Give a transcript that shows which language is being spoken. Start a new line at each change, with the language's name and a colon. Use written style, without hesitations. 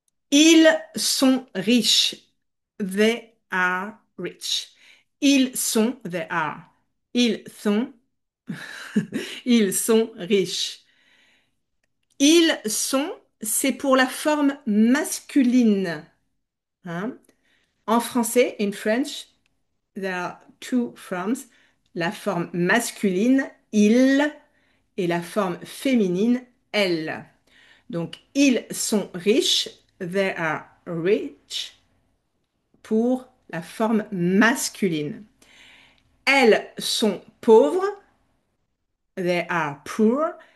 French: Ils sont riches.
English: They are rich.
French: Ils sont,
English: they are.
French: Ils sont, ils sont riches. Ils sont, c'est pour la forme masculine. Hein. En français,
English: in French, there are two forms.
French: La forme masculine, il, et la forme féminine, elle. Donc, ils sont riches.
English: They are rich.
French: pour la forme masculine. Elles sont pauvres,
English: they are poor.